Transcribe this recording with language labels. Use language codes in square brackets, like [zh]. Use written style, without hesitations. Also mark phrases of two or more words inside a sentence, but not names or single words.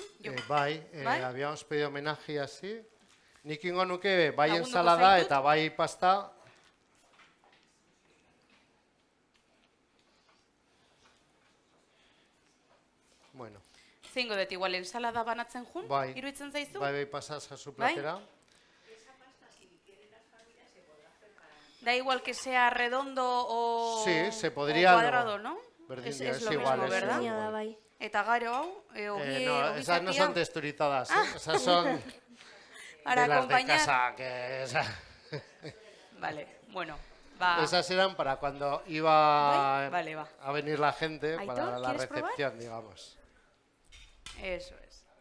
[eu] Jo. Bai, Bai? [es] habíamos pedido homenaje así. [eu] Nik ingo nuke bai Lagunduko [es] ensalada [eu] zaitut? eta bai pasta. Bueno, Zeingo dut, igual ensalada banatzen jun? bai. Iruditzen zaizu? [es] Bai pasas a su [eu] Bai? platera. [es] Da igual que sea redondo o, Sí, se podría, o cuadrado, ¿no? [eu] Berdin [es] Es, [eu] dio, [es] es es lo igual, mismo, es ¿verdad? igual. Nada, [eu] bai. Eta garo hau, [es] No, esas no son texturizadas, esas son para de las de acompañar. casa. Que, Vale, bueno, va. esas eran para cuando iba ¿Bai? Vale, va. a venir la gente, Aitor, para la ¿quieres probar? recepción, digamos. Eso es.